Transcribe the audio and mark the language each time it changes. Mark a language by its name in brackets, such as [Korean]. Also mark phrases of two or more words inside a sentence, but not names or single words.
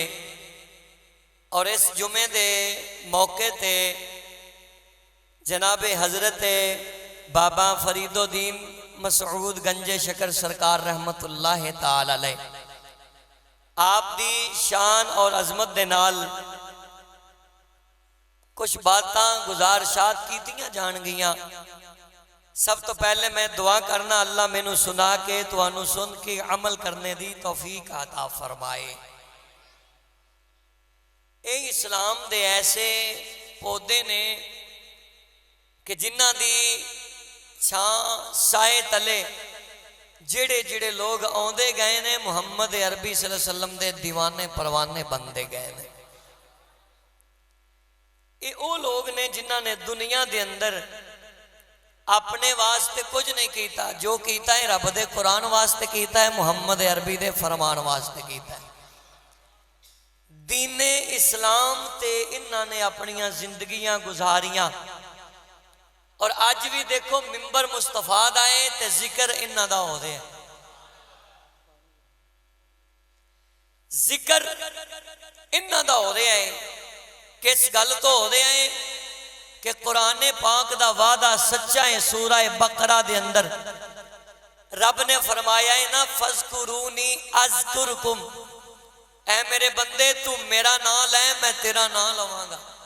[Punjabi] اور اس جمعے دے موقع تے جناب حضرت بابا فرید الدین مسعود گنج شکر سرکار [Arabic] رحمت اللہ تعالی علیہ [Punjabi] آپ دی شان اور عظمت دے نال کچھ باتاں گزارشات کیتیاں جان گیاں. سب تو پہلے میں دعا کرنا اللہ میں نو سنا کے تو انو سن کے عمل کرنے دی توفیق عطا فرمائے. اے اسلام دے ایسے پودے نے کہ جنہ دی چھاں سائے تلے جڑے جڑے لوگ آندے گئے نے محمد عربی [Arabic] صلی اللہ علیہ وسلم [Punjabi] دے دیوانے پروانے بندے گئے نے. یہ وہ لوگ نے جنہ نے دنیا دے اندر اپنے واسطے کچھ نہیں کیتا، جو کیتا ہے رب دے قرآن واسطے کیتا ہے، محمد عربی دے فرمان واسطے کیتا ہے. دین اسلام تے انہاں نے اپنیاں زندگیاں گزاریاں. اور آج بھی دیکھو ممبر مصطفیٰ دائے تے ذکر انہاں دا ہو دے. ذکر انہاں دا ہو رہا ہے. کس گل تو ہو رہا ہے کہ قرآن پاک دا وعدہ سچا ہے. سورہ بقرہ دے اندر رب نے فرمایا ہے نا [Arabic] فَاذْكُرُونِي أَذْكُرْكُمْ. [Punjabi] اے میرے بندے تو میرا نام لے میں تیرا نام لواں گا.